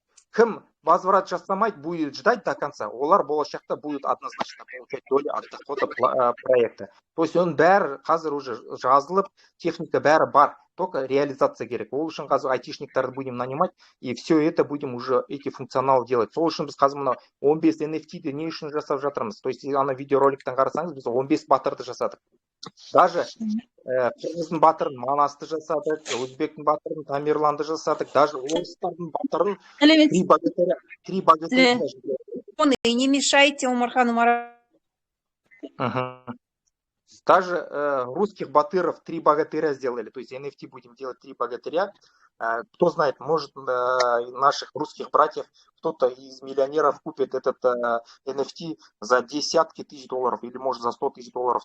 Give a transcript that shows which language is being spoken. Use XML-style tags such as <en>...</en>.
<kk>Кім возврат жасамайды,</kk> <ru>будет ждать до конца,</ru> <kk>олар болашақта</kk> <ru>будет однозначно получать долю от дохода проекта. То есть</ru> <kk>он бәрі қазір уже жазылып, техника бәрі бар,</kk> <ru>только реализация</ru> <kk>керек. Ол үшін қазір айтишниктарды</kk> <ru>будем нанимать, и все это будем уже эти функционал делать.</ru> <kk>Сол үшін біз қазір мына 15 NFT-ді не үшін жасап жатырмыз.</kk> <ru>То есть</ru> <kk>ана видеороликтен қарасаңыз, біз 15 батырды жасадық.</kk> <ru>Даже</ru> <kk>қырғыздың батырын Манасты жасадық, өзбектің батырын Тамерланды жасадық, даже орыстардың батырын</kk> <ru>три богатыря. И не мешайте Омархану Маратовичу. Даже русских батыров 3 богатыря сделали, то есть NFT будем делать 3 богатыря. Кто знает, может наших русских братьев, кто-то из миллионеров купит этот NFT за десятки тысяч долларов или может за 100 тысяч долларов.</ru>